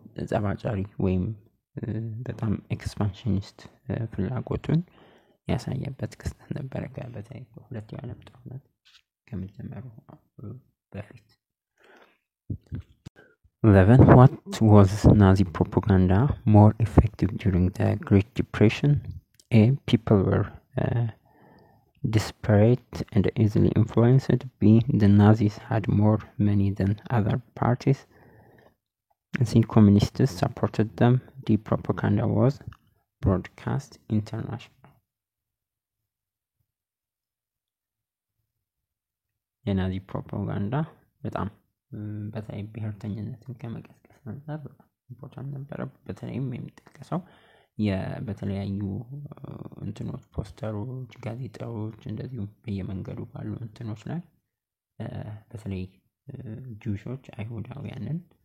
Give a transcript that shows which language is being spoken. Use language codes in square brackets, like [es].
[am] ጸባጫሪ ወይም በጣም ኤክስፓንሽኒስት ፍላጎቱን ያሳየበት ክስተት ነበረ በተለይ በሁለተኛው ዓለም ጦርነት ከመጀመሩ በፊት። 11. [en] What was Nazi propaganda more effective during the Great Depression? A. People were desperate and easily influenced. B. The Nazis had more money than other parties. C. Communists supported them. D. Propaganda was broadcast internationally. [am] የናዚ ፕሮፓጋንዳ በጣም በተለይ ብሔርተኝነትን ከመቀስቀስ አንፃር በጣም ኢምፖርታንት ነበረ። በተለይም የሚጠቀሰው በተለያዩ እንትኖች ፖስተሮች፣ ጋዜጣዎች እንደዚሁም በየመንገዱ ባሉ እንትኖች ላይ በተለይ ጁሾች አይሁዳውያንን